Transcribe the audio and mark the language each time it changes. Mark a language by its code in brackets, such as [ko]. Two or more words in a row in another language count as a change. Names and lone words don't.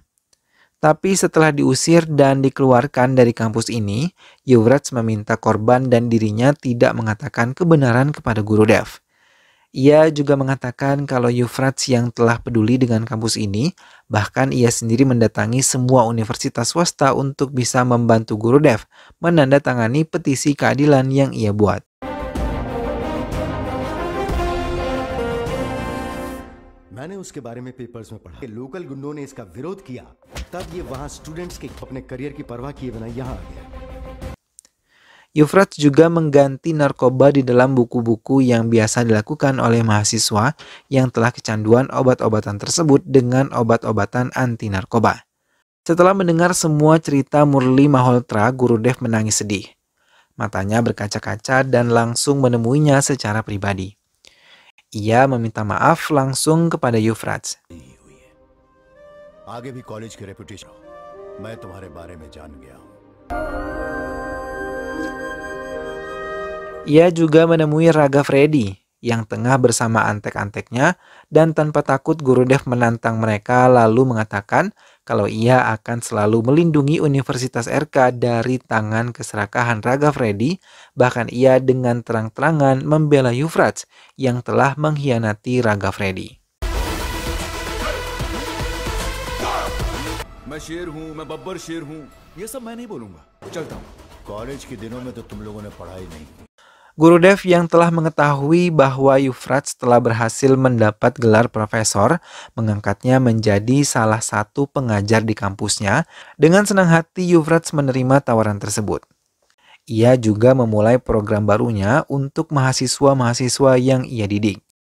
[id] Tapi setelah diusir dan dikeluarkan dari kampus ini, Yufrats meminta korban dan dirinya tidak mengatakan kebenaran kepada Guru Dev. Ia juga mengatakan kalau Yufrats yang telah peduli dengan kampus ini, bahkan ia sendiri mendatangi semua universitas swasta untuk bisa membantu Guru Dev menandatangani petisi keadilan yang ia buat. [hi] मैंने उसके बारे में पेपर्स में पढ़ा। लोकल गुंडों ने इसका विरोध किया, तब ये वहां स्टूडेंट्स के अपने करियर की परवाह किए बिना यहाँ आ गया। [id] Yufrats juga mengganti narkoba di dalam buku-buku yang biasa dilakukan oleh mahasiswa yang telah kecanduan obat-obatan tersebut dengan obat-obatan anti narkoba. Setelah mendengar semua cerita Murli Malhotra, Guru Dev menangis sedih. Matanya berkaca-kaca dan langsung menemuinya secara pribadi. Ia meminta maaf langsung kepada Yufrats. [hi] आगे भी कॉलेज की रेपुटेशन मैं तुम्हारे बारे में जान गया हूं. [id] Ia juga menemui Raghav Reddy yang tengah bersama antek-anteknya dan tanpa takut Guru Dev menantang mereka lalu mengatakan kalau ia akan selalu melindungi Universitas RK dari tangan keserakahan Raghav Reddy, bahkan ia dengan terang-terangan membela Yufrats yang telah mengkhianati Raghav Reddy. [hi] मैं शेर हूं, मैं बब्बर शेर हूं, ये सब मैं नहीं बोलूंगा. चलता हूं. कॉलेज के दिनों में तो तुम लोगों ने पढ़ाई नहीं की. [id] Guru Dev yang telah mengetahui bahwa Yufrats telah berhasil mendapat gelar profesor, mengangkatnya menjadi salah satu pengajar di kampusnya. Dengan senang hati Yufrats menerima tawaran tersebut. Ia juga memulai program barunya untuk mahasiswa-mahasiswa yang ia didik.